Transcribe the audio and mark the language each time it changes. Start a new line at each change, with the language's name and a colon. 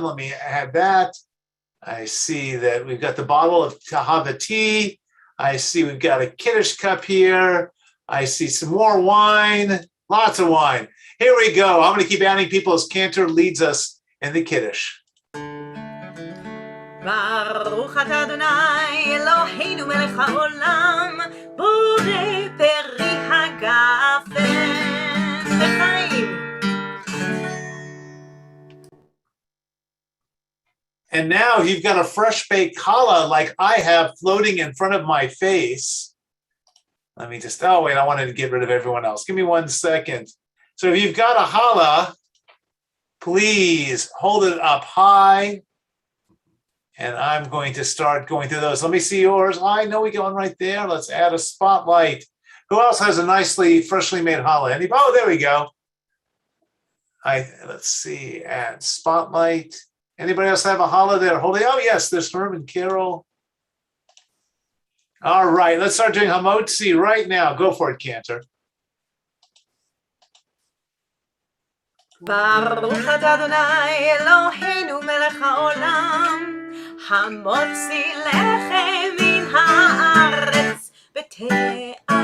English: Let me add that. I see that we've got the bottle of Tahava tea. I see we've got a Kiddush cup here. I see some more wine. Lots of wine. Here we go. I'm going to keep adding people as Cantor leads us in the Kiddush.
Hebrew: ברוך אתה אדוני אלוהינו מלך העולם, בורא פרי הגפן וחיים.
English: And now you've got a fresh baked challah like I have floating in front of my face. Let me just, oh wait, I wanted to get rid of everyone else. Give me 1 second. So if you've got a challah, please hold it up high. And I'm going to start going through those. Let me see yours. I know we got one right there. Let's add a spotlight. Who else has a nicely, freshly made challah? Anybody? Oh, there we go. Let's see, add spotlight. Anybody else have a challah there? Holding, oh yes, there's Herman Carroll. All right, let's start doing hamotzi right now. Go for it, Cantor.
Hebrew: ברוך אתה אדוני אלוהינו מלך העולם, המוציא לחם מן הארץ בתיאבון.